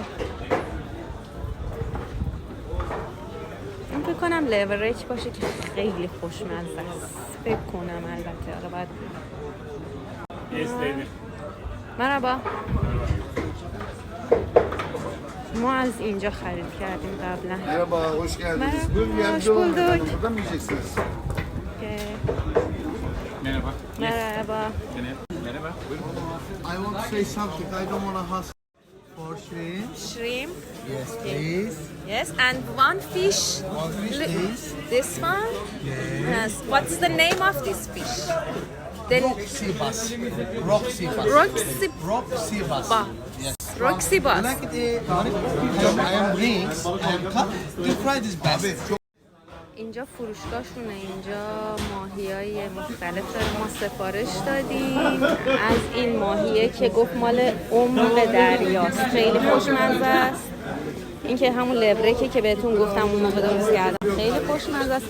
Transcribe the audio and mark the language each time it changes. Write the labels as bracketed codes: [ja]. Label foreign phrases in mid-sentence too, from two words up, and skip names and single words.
[fa] این فکر کنم لیوریج باشه که خیلی خوشمزه است. فکر کنم البته حالا باید. مرحبا. ما از اینجا خرید کردیم قبلا. [tr] Merhaba, hoş geldiniz. Buyurun Hoş yardımcı olun. bulduk. Buradan mı yiyeceksiniz? Merhaba. Merhaba. Merhaba. Buyurun. [en] I want to say something. I don't want to hustle. For shrimp. Shrimp. Yes, please. Yes, and one fish. One fish, please. This one. Yes. What's the name of this fish? Rock sea bass. Rock sea bass. Rock sea bass. Yes. Roxy You Bass. like it? I am rings. I am cut. You try this best. [fa] اینجا فروشگاهشونه. اینجا ماهی‌های مختلف ما سفارش دادیم. از این ماهیه که گفت مال عمق دریاست، خیلی خوشمزه است. این که همون لبرکه که بهتون گفتم اون موقع درست کردم، خیلی خوشمزه است.